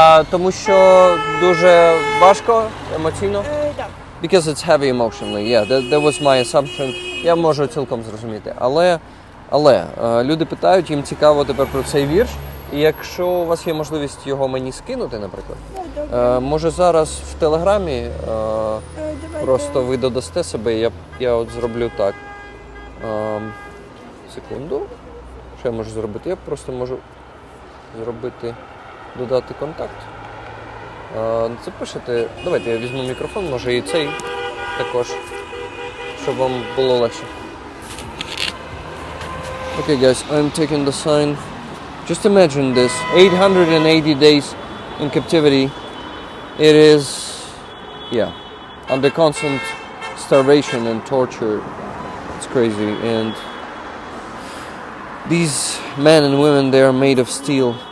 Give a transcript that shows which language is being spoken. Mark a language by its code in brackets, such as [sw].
[uk] Тому що дуже важко, емоційно? Так. [en] Because it's heavy emotionally. Yeah, that was my assumption. [uk] Я можу цілком зрозуміти. Але люди питають, їм цікаво тепер про цей вірш. І якщо у вас є можливість його мені скинути, наприклад, може зараз в Телеграмі просто ви додасте себе, я от зроблю так. Секунду. Що я можу зробити? Я просто можу додати контакт. Запишете, давайте я візьму мікрофон, може і цей також, щоб вам було легше. [en] Okay guys, I'm taking the sign. Just imagine this, 880 days in captivity. It is, yeah, under constant starvation and torture. It's crazy. And these men and women, they are made of steel.